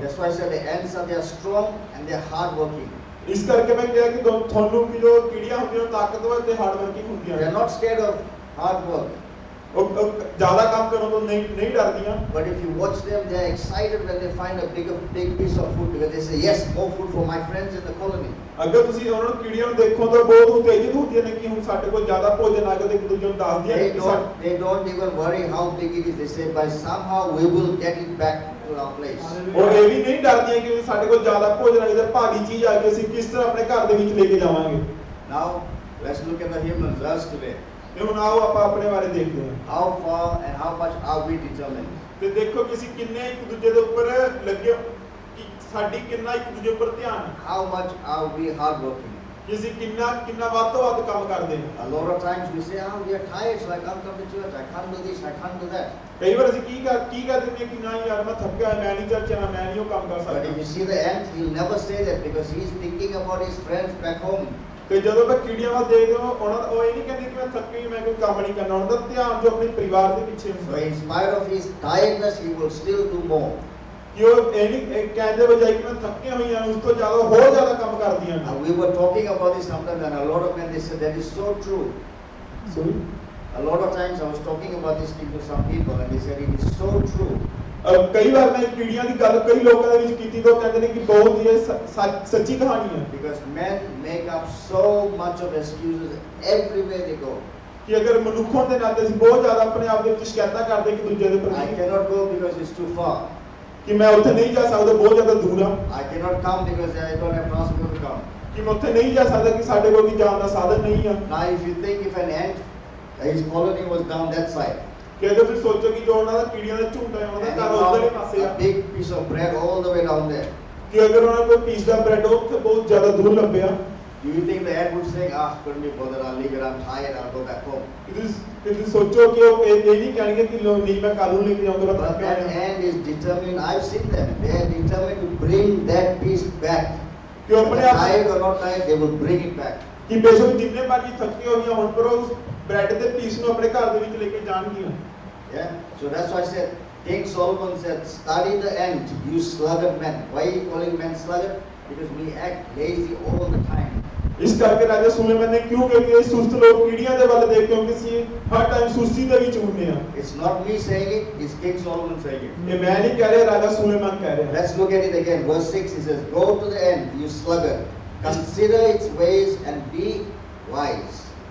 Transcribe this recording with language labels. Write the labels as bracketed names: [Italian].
[English] That's why I said the ants are they are strong and they are hard working. [Punjabi] ਇਸ ਕਰਕੇ ਮੈਂ ਕਿਹਾ ਕਿ ਤੁਹਾਨੂੰ ਕਿ ਜੋ ਕੀੜੀਆਂ ਹੁੰਦੀਆਂ ਤਾਕਤਵਰ ਤੇ ਹਾਰਡ ਵਰਕਿੰਗ ਹੁੰਦੀਆਂ [English] They [Punjabi] ਨੇ। [English] are not scared of hard work. [Punjabi] ਉਹ ਜ਼ਿਆਦਾ ਕੰਮ ਕਰਨ ਤੋਂ ਨਹੀਂ ਡਰਦੀਆਂ। [English] But if you watch them, they are excited when they find a big piece of food because they say, yes, more food for my friends in the colony. [Punjabi] ਅਗਰ ਤੁਸੀਂ ਉਹਨਾਂ ਨੂੰ ਕੀੜੀਆਂ ਨੂੰ ਦੇਖੋ ਤਾਂ ਬਹੁਤ ਉਤੇਜਿਤ ਹੁੰਦੀਆਂ ਨੇ ਕਿ ਹੁਣ ਸਾਡੇ ਕੋਲ ਜ਼ਿਆਦਾ ਭੋਜਨ ਆ ਗਿਆ ਤੇ ਇੱਕ ਦੂਜੇ ਨੂੰ ਦੱਸਦੀਆਂ ਨੇ। [English] They don't even worry how big it is. They say, by somehow we will get it back to our place. [Punjabi] ਉਹ ਇਹ ਵੀ ਨਹੀਂ ਡਰਦੀਆਂ ਕਿ ਸਾਡੇ ਕੋਲ ਜ਼ਿਆਦਾ ਭੋਜਨ ਆ ਗਿਆ, ਭਾਰੀ ਚੀਜ਼ ਆ ਗਈ, ਅਸੀਂ ਕਿਸ ਤਰ੍ਹਾਂ ਆਪਣੇ ਘਰ ਦੇ ਵਿੱਚ ਲੈ ਕੇ ਜਾਵਾਂਗੇ। [English] Now let's look at the humans, us today. [Punjabi] ਤੇ ਹੁਣ ਆਓ ਆਪਾਂ ਆਪਣੇ ਬਾਰੇ ਦੇਖਦੇ ਹਾਂ। [English] How far and how much are we determined? [Punjabi] ਤੇ ਦੇਖੋ ਕਿ ਅਸੀਂ ਕਿੰਨੇ ਇੱਕ ਦੂਜੇ ਦੇ ਉੱਪਰ ਲੱਗੇ, ਕਿ ਸਾਡੀ ਕਿੰਨਾ ਇੱਕ ਦੂਜੇ ਉੱਪਰ ਧਿਆਨ ਹੈ। [English] How much are we hardworking? [Punjabi] ਕਿ ਅਸੀਂ ਕਿੰਨਾ ਵੱਧ ਤੋਂ ਵੱਧ ਕੰਮ ਕਰਦੇ ਹਾਂ। [English] A lot of times we say, oh, we are tired, so I can't come to church. I can't do this, I can't do that. [Punjabi] ਕਈ ਵਾਰ ਅਸੀਂ ਕੀ ਕਰ ਦਿੰਦੇ ਕਿ ਨਾ ਯਾਰ ਮੈਂ ਥੱਕਿਆ, ਮੈਂ ਨਹੀਂ ਚਰਚ ਜਾਣਾ, ਮੈਂ ਨਹੀਂ ਉਹ ਕੰਮ ਕਰ ਸਕਦਾ। [English] But if you see the ant, he'll never say that because he is thinking about his friends back home. [Punjabi] ਤੇ ਜਦੋਂ ਮੈਂ ਕੀੜੀਆਂ ਵੱਲ ਦੇਖਦੇ ਹਾਂ, ਉਹ ਇਹ ਨਹੀਂ ਕਹਿੰਦੇ ਕਿ ਮੈਂ ਥੱਕੀ, ਮੈਂ ਕੋਈ ਕੰਮ ਨਹੀਂ ਕਰਨਾ, ਉਹਨਾਂ ਦਾ ਧਿਆਨ ਜੋ ਆਪਣੇ ਪਰਿਵਾਰ ਦੇ ਪਿੱਛੇ ਹੁੰਦਾ। [English] So in spite of his tiredness, he will still do more. [Punjabi] ਕਿ ਉਹ ਇਹ ਨਹੀਂ ਕਹਿੰਦੇ ਬਜਾਏ ਕਿ ਮੈਂ ਥੱਕੀਆਂ ਹੋਈਆਂ, ਉਸ ਤੋਂ ਜ਼ਿਆਦਾ ਹੋਰ ਜ਼ਿਆਦਾ ਕੰਮ ਕਰਦੀਆਂ ਨੇ। [English] We were talking about this sometimes, and a lot of men they said that is so true. Sorry? A lot of times I was talking about this thing to some people, and they said it is so true. [Punjabi] ਕਈ ਵਾਰ ਮੈਂ ਕੀੜੀਆਂ ਦੀ ਗੱਲ ਕਈ ਲੋਕਾਂ ਦੇ ਵਿੱਚ ਕੀਤੀ ਤਾਂ ਕਹਿੰਦੇ ਨੇ ਕਿ ਬਹੁਤ ਹੀ ਸੱਚੀ ਕਹਾਣੀ ਹੈ। [English] Because men make up so much of excuses everywhere they go. [Punjabi] ਕਿ ਅਗਰ ਮਨੁੱਖ ਹੋਣ ਦੇ ਨਾਤੇ ਅਸੀਂ ਬਹੁਤ ਜ਼ਿਆਦਾ ਆਪਣੇ ਆਪ ਦੇ ਵਿੱਚ ਸ਼ਿਕਾਇਤਾਂ ਕਰਦੇ ਕਿ ਦੂਜੇ ਦੇ [English] I [Punjabi] ਪ੍ਰਤੀ [English] cannot go because it's too far. [Punjabi] ਕਿ ਮੈਂ ਉੱਥੇ ਨਹੀਂ ਜਾ ਸਕਦਾ, ਬਹੁਤ ਜ਼ਿਆਦਾ ਦੂਰ ਆ। [English] I cannot come because I don't have transport to come. [Punjabi] ਕਿ ਮੈਂ ਉੱਥੇ ਨਹੀਂ ਜਾ ਸਕਦਾ ਕਿ ਸਾਡੇ ਕੋਲ ਜਾਣ ਦਾ ਸਾਧਨ ਨਹੀਂ ਆ। [English] Now if you think if an ant, his colony was down that side, [Punjabi] ਕਿ ਅਗਰ ਤੁਸੀਂ ਸੋਚੋ ਕਿ ਜੋ ਉਹਨਾਂ ਦਾ ਕੀੜੀਆਂ ਦਾ ਝੁੰਡ ਹੈ, ਉਹਨਾਂ [English] and [Punjabi] ਦਾ [English] he [Punjabi] ਘਰ ਉਧਰਲੇ [English] found [Punjabi] ਪਾਸੇ [English] a [Punjabi] ਆ, [English] big piece of bread all the way down there, [Punjabi] ਕਿ ਅਗਰ ਉਹਨਾਂ ਕੋਈ ਪੀਸ ਦਾ ਬ੍ਰੈਡ ਉੱਥੇ ਬਹੁਤ ਜ਼ਿਆਦਾ ਦੂਰ ਲੱਭਿਆ, [English] do you think the ant would say, ah, couldn't be bothered, I'll leave it, I'm tired, I'll go back home? [Punjabi] ਕਿ ਤੁਸੀਂ ਸੋਚੋ ਕਿ ਉਹ ਇਹ ਨਹੀਂ ਕਹਿਣਗੇ ਕਿ ਨਹੀਂ ਮੈਂ ਕੱਲ ਨੂੰ ਲੈ ਕੇ ਜਾਊਂਗਾ, ਮੈਂ [English] But [Punjabi] ਥੱਕਿਆ [English] that [Punjabi] ਹੋਇਆ। [English] ant is determined, I've seen them, they are determined to bring that piece back. [Punjabi] ਕਿ ਉਹ ਆਪਣੇ ਆਪ [English] Tired or not tired, they will bring it back. [Punjabi] ਕਿ ਬੇਸ਼ੱਕ ਜਿੰਨੇ ਮਰਜ਼ੀ ਥੱਕੇ ਹੋਈਆਂ ਹੋਣ ਪਰ ਉਹ ਬ੍ਰੈਡ ਦੇ ਪੀਸ ਨੂੰ ਆਪਣੇ ਘਰ ਦੇ ਵਿੱਚ ਲੈ ਕੇ ਜਾਣਗੀਆਂ। [English] Yeah, so that's why I said, King Solomon said, study the ant, you sluggard men. Why are you calling men sluggard? Because we act lazy all the time. [Punjabi] ਇਸ ਕਰਕੇ ਰਾਜਾ ਸੁਲੇਮਾਨ ਨੇ ਕਿਉਂ ਕਿਹਾ ਕਿ ਸੁਸਤ ਲੋਕ ਕੀੜੀਆਂ ਦੇ ਵੱਲ ਦੇਖ ਕਿਉਂਕਿ ਅਸੀਂ ਹਰ ਟਾਈਮ ਸੁਸਤੀ ਦੇ ਵਿੱਚ ਹੁੰਦੇ ਆ। [English] It's not me saying it, it's King Solomon saying it. [Punjabi] ਇਹ ਮੈਂ ਨਹੀਂ ਕਹਿ ਰਿਹਾ, ਰਾਜਾ ਸੁਲੇਮਾਨ ਕਹਿ ਰਿਹਾ। [English] Let's look at it again. Verse 6, he says, go to the ant, you sluggard. Consider its ways and be wise.